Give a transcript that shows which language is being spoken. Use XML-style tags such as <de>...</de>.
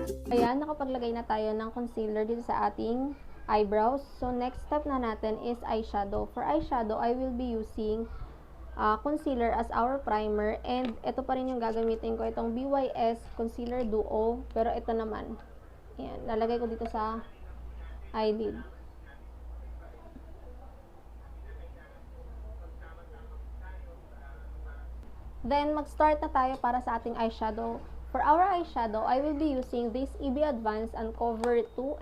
<tl>Ayan, nakapaglagay na tayo ng concealer dito sa ating eyebrows.</tl> <en>So, next step na natin is eyeshadow. For eyeshadow, I will be using concealer as our primer.</en> <tl>And ito pa rin yung gagamitin ko, itong BYS Concealer Duo. Pero ito naman, ayan, lalagay ko dito sa eyelid.</tl> <en>Then,</en> <tl>mag-start na tayo para sa ating</tl> <en>eyeshadow. For our eyeshadow, I will be using this EB Advanced Uncover 2.</en>